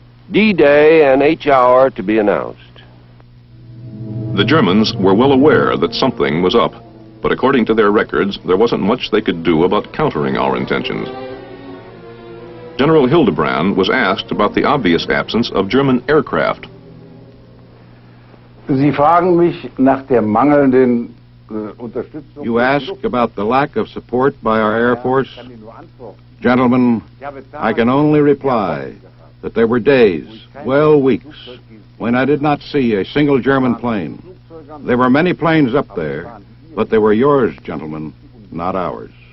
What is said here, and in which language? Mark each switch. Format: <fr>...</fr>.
<en>D-Day and H-hour to be announced. The Germans were well aware that something was up, but according to their records, there wasn't much they could do about countering our intentions. General Hildebrand was asked about the obvious absence of German aircraft.</en> <de>Sie fragen mich nach der mangelnden Unterstützung.</de> <en>You ask about the lack of support by our Air Force? Gentlemen, I can only reply that there were days, well, weeks, when I did not see a single German plane. There were many planes up there, but they were yours, gentlemen, not ours.</en>